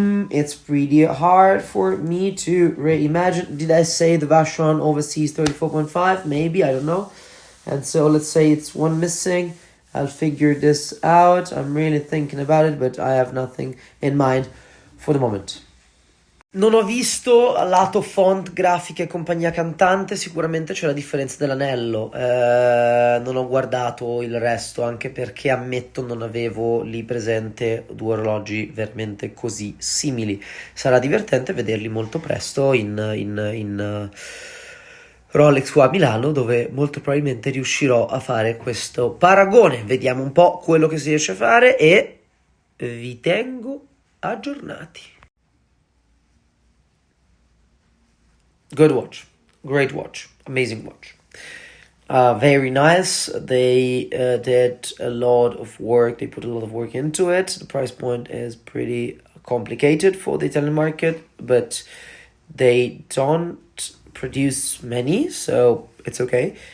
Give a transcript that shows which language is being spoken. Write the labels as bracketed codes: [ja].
[en] It's pretty hard for me to reimagine. Did I say the Vacheron Overseas 34.5? Maybe, I don't know. And so let's say it's one missing. I'll figure this out. I'm really thinking about it, but I have nothing in mind for the moment. [it] Non ho visto lato font, grafica e compagnia cantante, sicuramente c'è la differenza dell'anello, non ho guardato il resto, anche perché ammetto non avevo lì presente due orologi veramente così simili. Sarà divertente vederli molto presto in Rolex qua a Milano, dove molto probabilmente riuscirò a fare questo paragone. Vediamo un po' quello che si riesce a fare e vi tengo aggiornati. [en] Good watch, great watch, amazing watch. Very nice. They did a lot of work. They put a lot of work into it. The price point is pretty complicated for the Italian market, but they don't produce many, so it's okay.